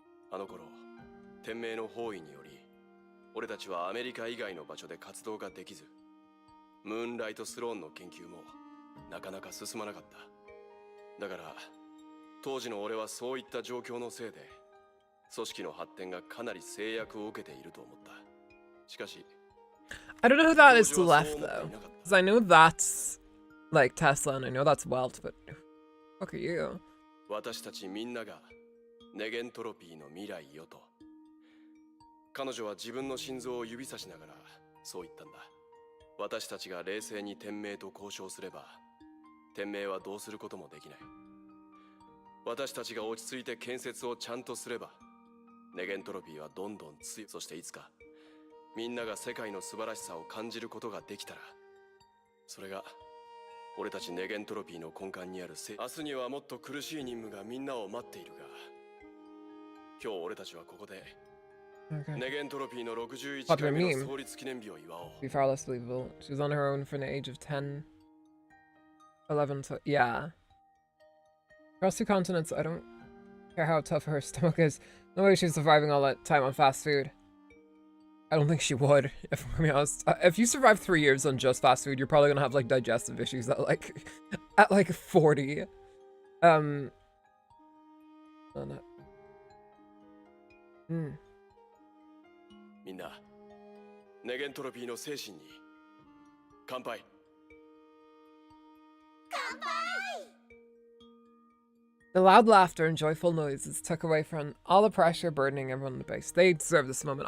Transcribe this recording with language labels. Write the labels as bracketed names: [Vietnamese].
[Japanese] あの頃、天命の包囲により、俺たちはアメリカ以外の場所で活動ができず、ムーンライトスローンの研究もなかなか進まなかった。だから、当時の俺はそういった状況のせいで、組織の発展がかなり制約を受けていると思った。しかし、 [English] I don't know who that is to the left though, because I know that's like Tesla and I know that's Welt, but who the fuck are you? [Japanese] 私たちみんながネゲントロピーの未来よと。彼女は自分の心臓を指さしながらそう言ったんだ。私たちが冷静に天命と交渉すれば、天命はどうすることもできない。私たちが落ち着いて建設をちゃんとすれば、ネゲントロピーはどんどん強い。そしていつかみんなが世界の素晴らしさを感じることができたら、それが俺たちネゲントロピーの根幹にある明日にはもっと苦しい任務がみんなを待っているが、今日俺たちはここでネゲントロピーの61回目の創立記念日を祝おう。 [English] Be far less believable. She was on her own from the age of 10, 11 to yeah. Across 2 continents, I don't care how tough her stomach is. No way she's surviving all that time on fast food. I don't think she would, if I'm gonna be honest. If you survive 3 years on just fast food, you're probably gonna have like digestive issues at like 40. Oh, no. [Japanese] みんな、ネゲントロピーの精神に乾杯。乾杯! [English] The loud laughter and joyful noises took away from all the pressure burdening everyone in the base. They deserve this moment.